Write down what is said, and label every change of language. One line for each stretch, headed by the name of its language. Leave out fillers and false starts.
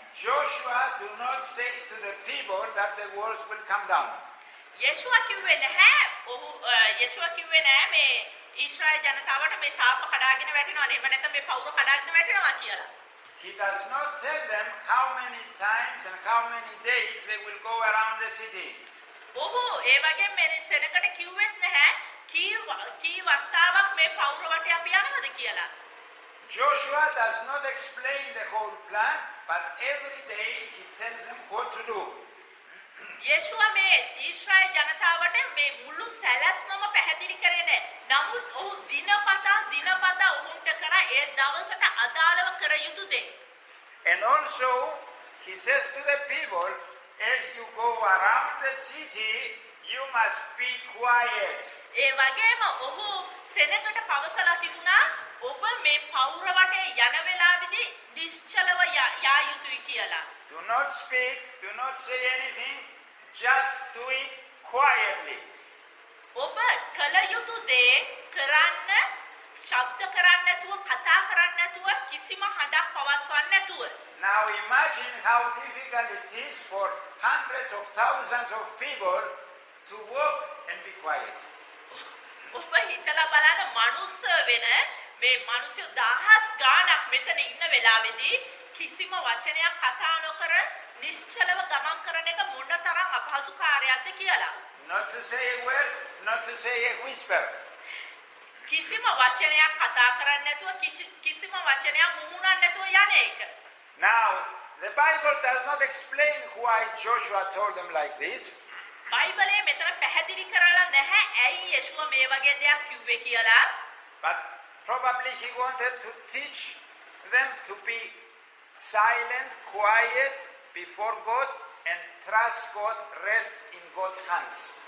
English: Joshua do not say to the people that the walls will come down.
Sinhala: යේෂුවා කිව්වේ නැහැ. යේෂුවා කිව්වේ නැහැ මේ ඊශ්‍රායල් ජනතාවට මේ තාප කඩාගෙන වැටෙනවා නේ. එහෙම නැත්නම් මේ පවුර කඩාගෙන වැටෙනවා කියලා.
English: He does not tell them how many times and how many days they will go around the city.
Sinhala: ඔහු ඒ වගේ මේ සෙනඟට කිව්වෙත් නැහැ. කී වතාවක් මේ පවුර වටේ අපි යනවද කියලා.
English: Joshua does not explain the whole plan, but every day he tells them what to do.
Sinhala: යේෂුවා මේ ඊශ්‍රායල් ජනතාවට මේ මුළු සැලැස්මම පැහැදිලි කරේ නැහැ. නමුත් ඔහු දිනපතා ඔවුන්ට කරා ඒ දවසට අදාළව කර යුතු දේ.
English: And also he says to the people, as you go around the city, you must be quiet.
Sinhala: ඒ වගේම ඔහු සෙනඟට පවසලා තිබුණා ඔබ මේ පවුර වටේ යන වෙලාවේදී නිශ්චලව යා යුතුයි කියලා.
English: Do not speak, do not say anything, just do it quietly.
Sinhala: ඔබ කල යුතු දේ කරන්න, ශබ්ද කරන්න නැතුව, කතා කරන්න නැතුව, කිසිම හඬක් පවත්වන්න නැතුව.
English: Now imagine how difficult it is for hundreds of thousands of people to walk and be quiet.
Sinhala: ඔබ හිතලා බලන්න මනුස්ස වෙන මේ මිනිස්සු දහස් ගාණක් මෙතන ඉන්න වෙලාවේදී කිසිම වචනයක් කතා නොකර නිශ්චලව ගමන් කරන එක මොනතරම් අපහසු කාර්යයක්ද කියලා.
English: Not to say a word, not to say a whisper.
Sinhala: කිසිම වචනයක් කතා කරන්නේ නැතුව කිසිම වචනයක් මුමුණන්නේ නැතුව යන එක.
English: Now, the Bible does not explain why Joshua told them like this.
Sinhala: බයිබලයේ මෙතන පැහැදිලි කරලා නැහැ ඇයි යේෂුවා මේ වගේ දෙයක් කිව්වේ කියලා.
English: But probably he wanted to teach them to be silent, quiet before God and trust God, rest in God's hands.